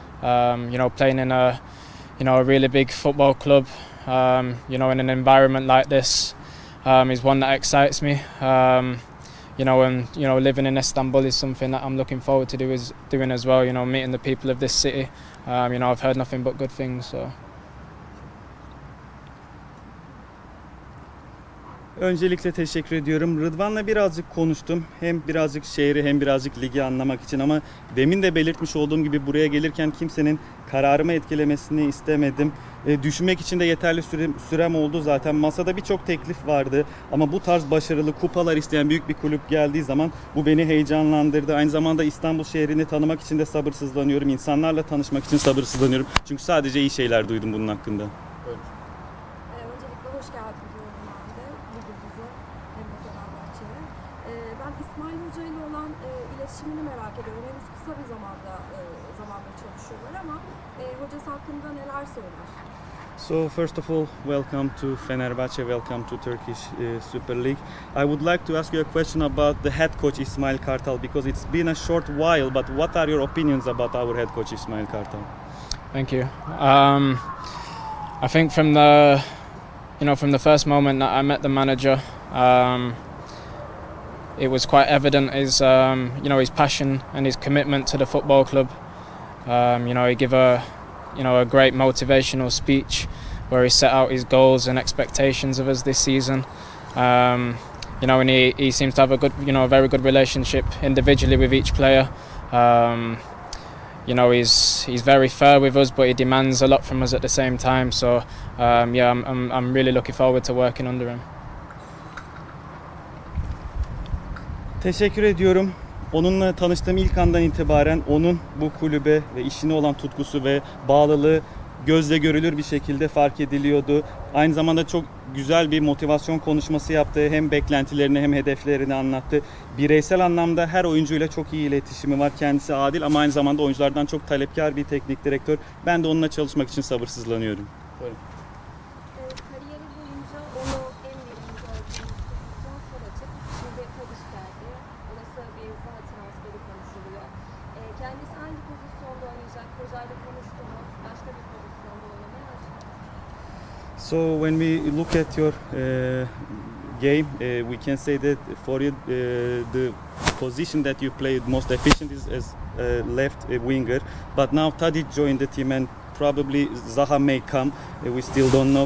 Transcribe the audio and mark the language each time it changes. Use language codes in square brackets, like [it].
[en] Playing in a really big football club, in an environment like this, is one that excites me. Living in Istanbul is something that I'm looking forward to doing as well. Meeting the people of this city. I've heard nothing but good things. So. [tr] Öncelikle teşekkür ediyorum. Rıdvan'la birazcık konuştum. Hem birazcık şehri hem birazcık ligi anlamak için, ama demin de belirtmiş olduğum gibi buraya gelirken kimsenin kararımı etkilemesini istemedim. Düşünmek için de yeterli sürem oldu zaten. Masada birçok teklif vardı ama bu tarz başarılı kupalar isteyen büyük bir kulüp geldiği zaman bu beni heyecanlandırdı. Aynı zamanda İstanbul şehrini tanımak için de sabırsızlanıyorum. İnsanlarla tanışmak için sabırsızlanıyorum. Çünkü sadece iyi şeyler duydum bunun hakkında. Öncelikle hoş geldin diyorum ben de ligimize hem de Fenerbahçe'ye. Ben İsmail Hoca ile olan iletişimini merak ediyorum. Henüz kısa bir zamandır çalışıyorlar ama hocası hakkında neler söyler? [en] So first of all, welcome to Fenerbahçe, welcome to Turkish Super League. I would like to ask you a question about the head coach İsmail Kartal, because it's been a short while, but what are your opinions about our head coach İsmail Kartal? Thank you. I think from the first moment that I met the manager, it was quite evident his passion and his commitment to the football club. He gave a great motivational speech where he set out his goals and expectations of us this season. And he seems to have a very good relationship individually with each player. He's very fair with us, but he demands a lot from us at the same time. So I'm really looking forward to working under him. [tr] Teşekkür ediyorum. Onunla tanıştığım ilk andan itibaren onun bu kulübe ve işine olan tutkusu ve bağlılığı gözle görülür bir şekilde fark ediliyordu. Aynı zamanda çok güzel bir motivasyon konuşması yaptı. Hem beklentilerini hem hedeflerini anlattı. Bireysel anlamda her oyuncuyla çok iyi iletişimi var. Kendisi adil ama aynı zamanda oyunculardan çok talepkar bir teknik direktör. Ben de onunla çalışmak için sabırsızlanıyorum. Buyurun. Kariyeri boyunca onu en verimli gördüğünüz pozisyon sol açık. Şimdi Tadiş geldi. Olası bir saha transferi konuşuluyor. Kendisi hangi pozisyonda oynayacak? Hocayla konuştu mu? Başka bir pozisyonda oynamaya açık. [en] So when we look at your game, we can say that for you the position that you played most efficient is as left winger. But now Tadic joined the team and probably Zaha may come. We still don't know.